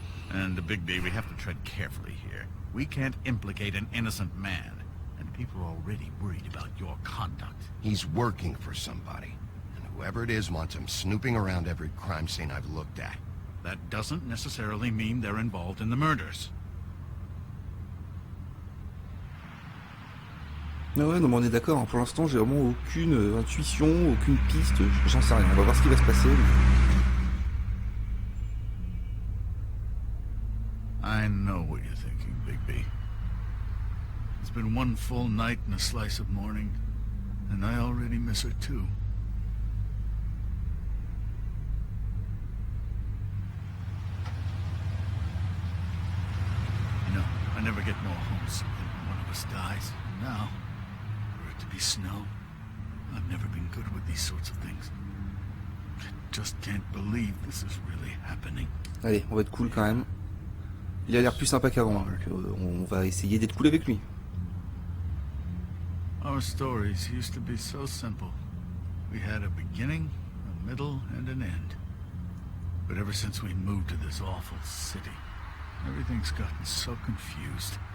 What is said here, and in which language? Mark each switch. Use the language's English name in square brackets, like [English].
[English] And Bigby, we have to tread carefully here. We can't implicate an innocent man, and people are already worried about your conduct. He's working for somebody, and whoever it is wants him snooping around every crime scene I've looked at. That doesn't necessarily mean they're involved in the murders. [French] Ah ouais, non mais on est d'accord, hein. Pour l'instant j'ai vraiment aucune intuition, aucune piste, j'en sais rien, on va voir ce qui va se passer. [English] I know what you're thinking, Bigby. It's been one full night and a slice of morning, and I already miss her too. You know, I never get more homesick than when one of us dies. And now, for it to be Snow, I've never been good with these sorts of things. I just can't believe this is really happening. [French] Allez, on va être cool quand même. Il a l'air plus sympa qu'avant, donc on va essayer d'être cool avec lui. [English] Our stories used to be so simple. We had a beginning, a middle, and an end. But ever since we moved to this awful city, everything's gotten so confused.